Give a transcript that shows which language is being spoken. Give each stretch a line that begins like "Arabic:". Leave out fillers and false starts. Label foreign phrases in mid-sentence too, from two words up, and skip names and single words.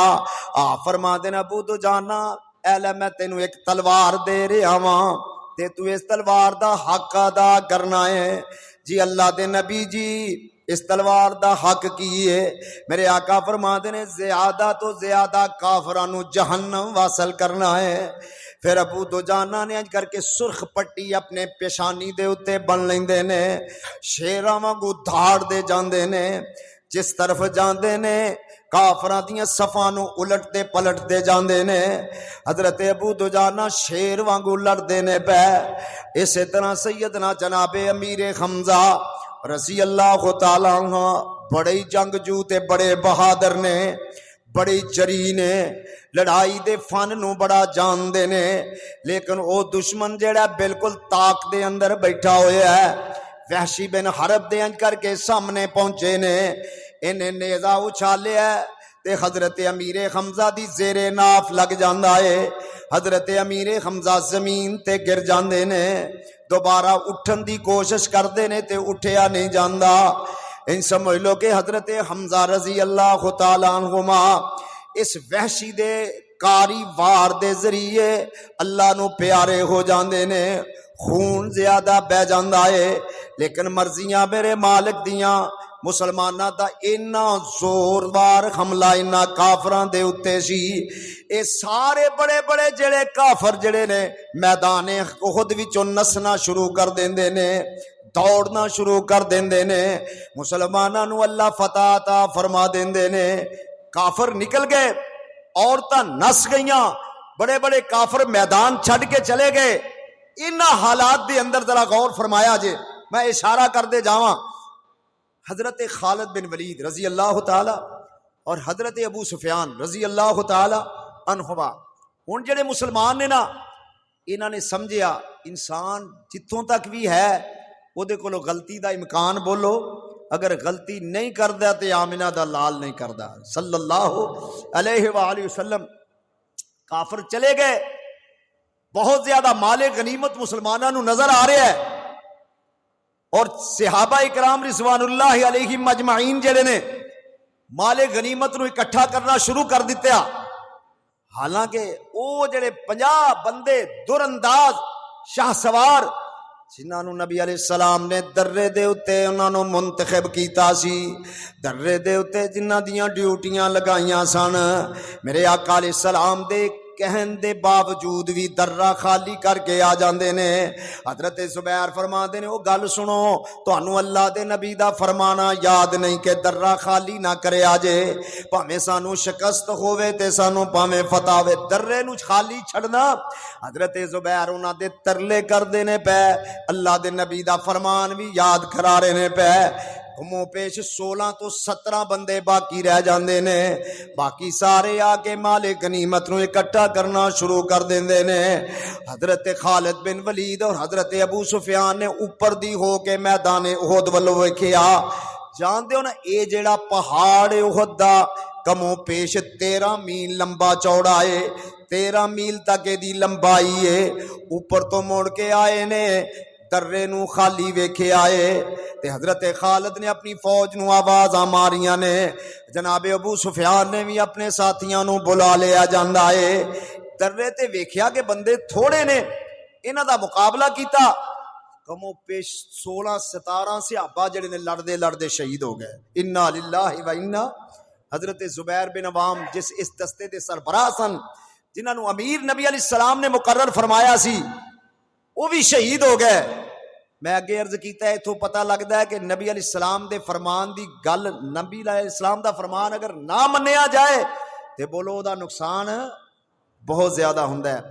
Punjabi: آپ فرما دین ابو دجانہ اے لے میں تینوں ایک تلوار دے رہا ہاں تے تو اس تلوار دا حق ادا کرنا ہے۔ جی اللہ دے نبی جی اس تلوار دا حق کی ہے؟ میرے آقا فرما دے زیادہ تو زیادہ کافرانو جہنم واصل کرنا ہے۔ پھر ابو دجانہ نے اج کر کے سرخ پٹی اپنے پیشانی دے اتے بن لیندے نے، شیراں وانگو دھاڑ دے جاندے نے، جس طرف جاندے نے کافراں دیاں صفاں نو الٹتے پلٹتے جاندے نے۔ حضرت ابو دجانہ شیر وانگو لڑدے نے پے۔ اسی طرح سیدنا جناب امیر حمزہ
Arabic: رضی اللہ تعالیٰ عنہ
Punjabi: بڑے جنگجو تے بڑے بہادر نے، بڑی جری نے، لڑائی دے فن نو بڑا جان دے نے، لیکن او دشمن جیڑا بالکل طاق دے اندر بیٹھا ہویا ہے، وحشی بن حرب دے انج کر کے سامنے پہنچے نے، انہیں نیزہ اچھالیا ہے تے حضرت امیر حمزہ دی زیر ناف لگ جاندا ہے۔ حضرت امیر حمزہ زمین تے گر جاندے نے، دوبارہ اٹھن دی کوشش کردے نے تے اٹھیا نہیں جاندا۔ ان سمجھ لو کہ حضرت حمزہ
Arabic: رضی اللہ تعالیٰ عنہما
Punjabi: اس وحشی دے کاری وار دے ذریعے اللہ نو پیارے ہو جاندے نے، خون زیادہ بہ جاندا ہے، لیکن مرضیاں میرے مالک دیاں مسلمانہ دا اینا زوروار حملہ اینا کافران دے اتے سی، اے سارے بڑے بڑے جڑے کافر جڑے نے میدان احد وچوں نسنا شروع کر دیندے نے، دوڑنا شروع کر دیندے نے، مسلمانہ نو اللہ فتح عطا فرما دیندے نے۔ کافر نکل گئے، عورتاں نس گئیاں، بڑے بڑے کافر میدان چھڑ کے چلے گئے۔ انہاں حالات دے اندر ذرا غور فرمایا جے، میں اشارہ کر دے جاواں، حضرت خالد بن ولید
Arabic: رضی اللہ تعالی
Punjabi: اور حضرت ابو سفیان
Arabic: رضی اللہ تعالی عنہما،
Punjabi: ہن جڑے مسلمان نے نا، انہاں نے سمجھیا انسان جتوں تک بھی ہے وہ کولو غلطی دا امکان بولو، اگر غلطی نہیں کردا تے آمنہ دا لال نہیں کردا
Arabic: صلی اللہ علیہ وآلہ وسلم۔
Punjabi: کافر چلے گئے، بہت زیادہ مال غنیمت مسلمانوں نو نظر آ رہا ہے، اور صحابہ اکرام
Arabic: رضوان اللہ علیہم مجمعین
Punjabi: جڑے نے مال غنیمت نو اکٹھا کرنا شروع کر دتا، حالانکہ وہ جڑے 50 بندے در انداز شاہ سوار جنہاں نو نبی
Arabic: علیہ السلام
Punjabi: نے درے دے اتے انہاں نو منتخب کیتا سی، درے دے اتے جنہاں دیاں ڈیوٹیاں لگائیاں سن، میرے آقا
Arabic: علیہ السلام
Punjabi: دے کہن دے باوجود بھی درہ خالی کر کے آ جاندے نے۔ حضرت زبیر فرماندے نے او گل سنو، تانوں اللہ دے نبی دا فرمانا یاد نہیں کہ درہ خالی نہ کرے آجے، پاویں سانو شکست ہووے تے سانو پاویں فتح ہووے، درے نو خالی چھڑنا۔ حضرت زبیر انہاں دے ترلے کر دینے پے، اللہ دے نبی دا فرمان بھی یاد کرا رہے پے۔ کمو پیش 16 تو 17 بندے باقی رہ جاندے نے، باقی سارے آگے مال غنیمت نو اکٹھا کرنا شروع کر دیندے نے۔ حضرت خالد بن ولید اور حضرت ابو سفیان نے اوپر دی ہو کے میدان احد ولو ویکھیا، جاندے ہو نا اے جیڑا پہاڑ احد دا کمو پیش 13 میل لمبا چوڑا ہے، 13 میل تک دی لمبائی ہے، اوپر تو مڑ کے آئے نے، درے نو خالی ویکھے آئے تے حضرت خالد نے اپنی فوج نو آوازاں ماریاں نے، جناب ابو سفیان نے بھی اپنے ساتھیاں نو بلا لیا جاندا ہے، درے تے ویکھیا کہ بندے تھوڑے نے، انہاں دا مقابلہ کیتا، کمو پیش 16-17 صحابہ جڑے نے لڑدے لڑدے شہید ہو گئے۔
Arabic: انا للہ و انا۔
Punjabi: حضرت زبیر بن عوام جس اس دستے دے سربراہ سن، جنہاں نو امیر نبی
Arabic: علیہ السلام
Punjabi: نے مقرر فرمایا سی، وہ بھی شہید ہو گئے۔ میں اگے عرض کیتا ہے اتھوں پتہ لگتا ہے کہ نبی
Arabic: علیہ السلام
Punjabi: دے فرمان دی گل، نبی
Arabic: علیہ السلام
Punjabi: دا فرمان اگر نہ منیا جائے تے بولو دا نقصان بہت زیادہ ہوندا ہے۔